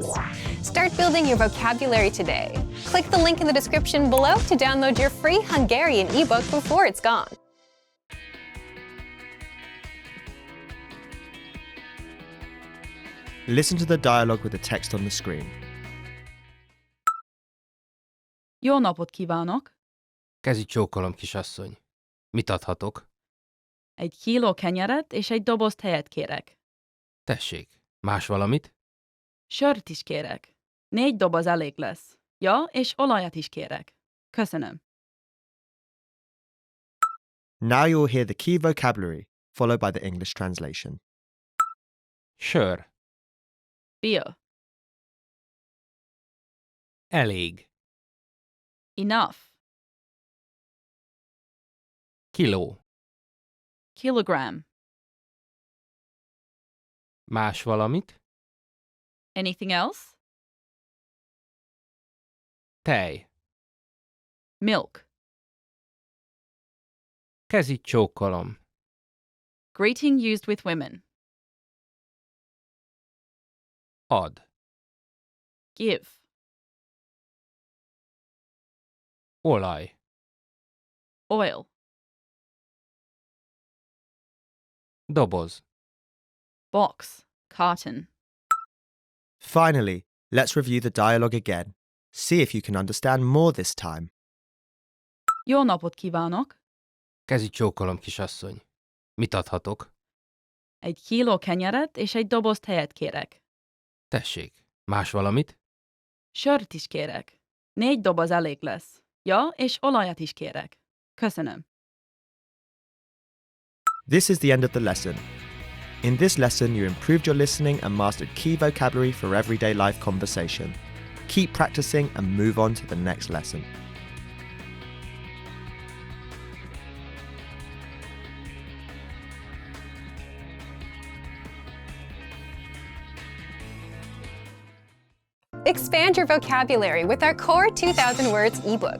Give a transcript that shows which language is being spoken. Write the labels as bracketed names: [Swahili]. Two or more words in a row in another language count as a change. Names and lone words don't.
[English] Start building your vocabulary today. Click the link in the description below to download your free Hungarian ebook before it's gone. Listen to the dialogue with the text on the screen. [Hungarian] Jó napot kívánok! Kezi csókolom, kisasszony. Mit adhatok? 1 kiló kenyeret és egy doboz tejet kérek. Tessék, más valamit? Sört is kérek. 4 doboz elég lesz. Ja, és olajat is kérek. Köszönöm. [English] Now you'll hear the key vocabulary, followed by the English translation. [Hungarian] Sör. [English] Beer. [Hungarian] Elég. [English] Enough. [Hungarian] Kiló. [English] Kilogram. [Hungarian] Más valamit? [English] Anything else? [Hungarian] Tej. [English] Milk. [Hungarian] Kezit csókolom. [English] Greeting used with women. [Hungarian] Ad. [English] Give. [Hungarian] Olaj. [English] Oil. [Hungarian] Doboz. [English] Box. Carton. Finally, let's review the dialogue again. See if you can understand more this time. [Hungarian] Jó napot kívánok! Kezit csókolom, kisasszony. Mit adhatok? 1 kiló kenyeret és egy doboz tejet kérek. Tessék. Más valamit? Sört is kérek. 4 doboz elég lesz. Ja, és olajat is kérek. Köszönöm. [English] This is the end of the lesson. In this lesson, you improved your listening and mastered key vocabulary for everyday life conversation. Keep practicing and move on to the next lesson. Expand your vocabulary with our Core 2000 Words ebook.